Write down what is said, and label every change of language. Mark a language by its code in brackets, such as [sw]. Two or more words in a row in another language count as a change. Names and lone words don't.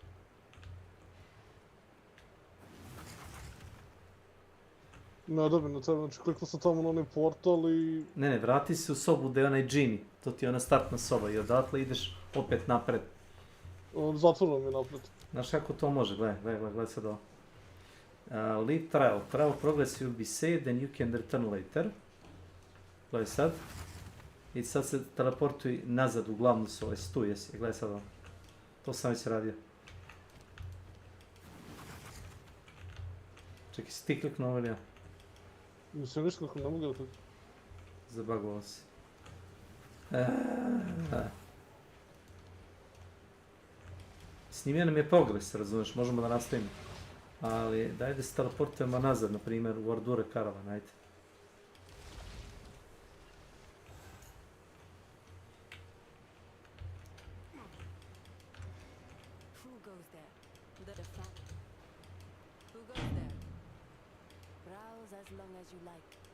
[bs] Ne, da bi na tebe, znači kliknuo sam tamo na onaj portal i... Ne, vrati se u sobu gdje je onaj džini. To ti je ona startna soba i odatle ideš opet napred. Zatvoreno mi je napred. Znaš kako to može? Gledaj sad ovo. [en] Leave trial. Trial progress will be saved and you can return later. [bs] Gledaj sad. I sad se teleportuj nazad u glavnu sobu. Jesi tu, jesi? Gledaj sad ovo. To sam već radio. Čekaj, si ti kliknuo ovo ili ja? Mislim, viš kako ne mogu da kliknuo. Zabagovao se. Snimio nam je progres, razumiješ, možemo da nastavimo. Ali daj da se teleportujemo nazad, na primjer, u Ordure Karavan, ajde. [en] Who goes there? The fat. Who goes there? Browse as long as you like.